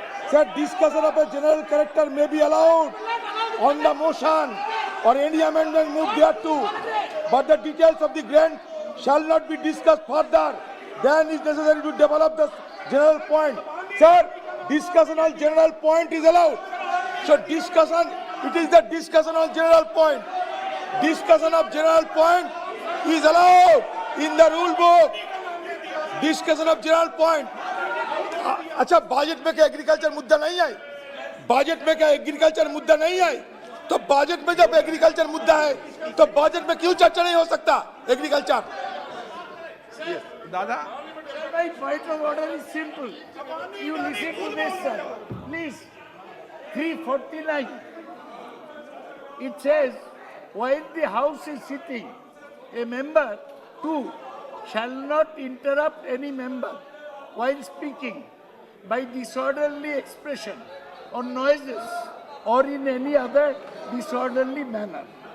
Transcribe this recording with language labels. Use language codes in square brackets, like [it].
[en] Sir, discussion of a general character may be allowed on the motion or any amendment moved thereto, but the details of the grant shall not be discussed further than is necessary to develop the general point. Sir, discussion on general point is allowed. So discussion, it is the discussion on general point. Discussion of general point is allowed in the rule book. Discussion of general point. [hi] अच्छा budget में क्या agriculture मुद्दा नहीं है? Budget में क्या agriculture मुद्दा नहीं है? तो बजट में जब एग्रीकल्चर मुद्दा है तो बजट में क्यों चर्चा नहीं हो सकता एग्रीकल्चर? दादा. [en] My point of order is simple. You listen to this, sir. Please. 349. It says, while the House is sitting, a member, 2, shall not interrupt any member while speaking by disorderly expression or noises or in any other disorderly manner.